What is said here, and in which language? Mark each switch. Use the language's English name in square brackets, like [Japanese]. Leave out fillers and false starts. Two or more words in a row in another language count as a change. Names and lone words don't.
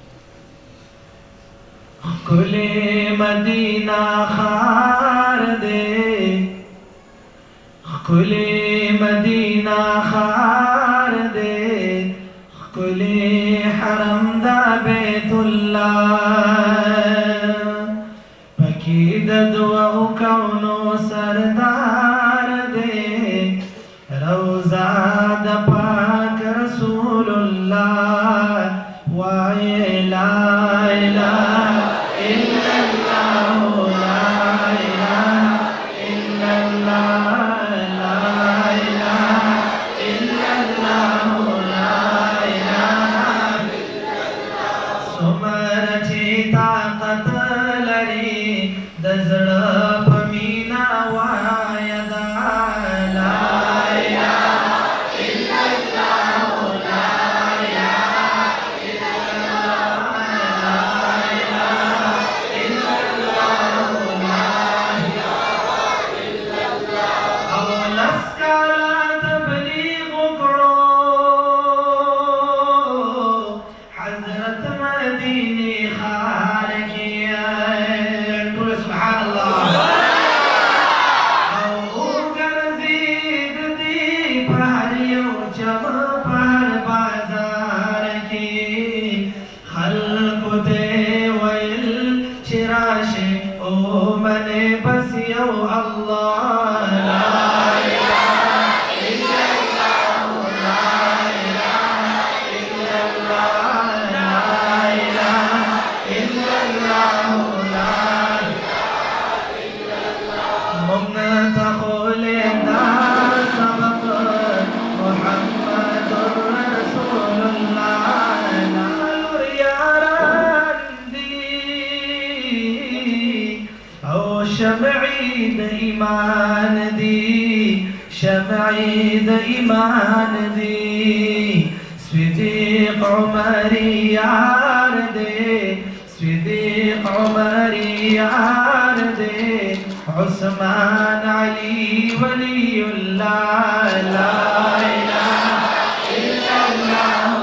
[Pashto] ښکلې مدینه ښار دی، ښکلې مدینه ښار دی، ښکلې حرم دا بیت [Arabic] الله، [Pashto] پکې د دوو کونو سردار دی، روضه د پاک [Arabic] رسول الله، وایې لا اله الا الله، لا اله الا الله، لا اله الا الله، لا اله الا الله. [Pashto] څومره چې طاقت لري د زړه په مینا وایه دا [Arabic] لا اله الا الله، لا اله الا الله، لا اله الا الله، لا اله الا الله. [Pashto] او لس کاله تبلیغ وکړو حضرت مدینې ښار کې، ټول [Arabic] سبحان الله. [Pashto] او وګرځېد دې په هر یو جمع په هر بازار کې، خلکو ته ویل چې راشئ او منې بس یو [Arabic] الله، لا اله الا الله، لا اله الا الله، لا اله الا الله، لا اله الا الله. [Pashto] موږ ته خو لیدا سبق محمد [Arabic] رسول الله، [Pashto] نور یاران دي او شمعي د ایمان دي، شمعي د ایمان دي، صدیق عمری یار دي، صدیق عمری یار دي، [Arabic] عثمان علي ولي الله، لا إله إلا الله.